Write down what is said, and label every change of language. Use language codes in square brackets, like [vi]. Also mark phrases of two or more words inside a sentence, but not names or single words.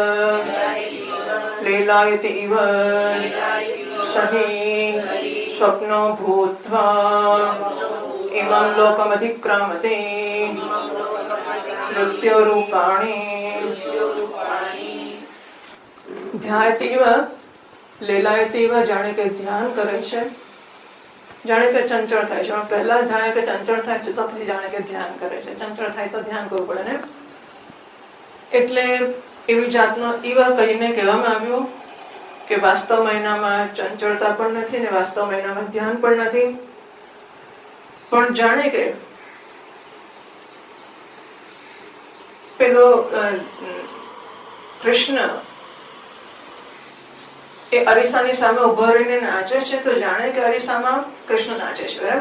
[sa] लीलायति इव सहि स्वप्नो भूत्वा इमं लोकमधिक्रामति मृत्युरूपाणि ध्यायति इव [gu] લીલાયતિ જાણે કે ધ્યાન કરે છે, જાણે કે ચંચળ થાય છે. પહેલા જાણે કે ચંચળ થાય છે તો પછી જાણે કે ધ્યાન કરે છે. ચંચળ થાય તો ધ્યાન કરવું પડે ને. એટલે એવી જાતનો ઈવા કહીને કહેવામાં આવ્યું કે વાસ્તવ મહિનામાં ચંચળતા પણ નથી ને વાસ્તવ મહિનામાં ધ્યાન પણ નથી, પણ જાણે કે પેલો કૃષ્ણ એ અરીસાની સામે ઉભો રહીને નાચે છે તો જાણે કે અરીસામાં કૃષ્ણ નાચે છે, બરાબર?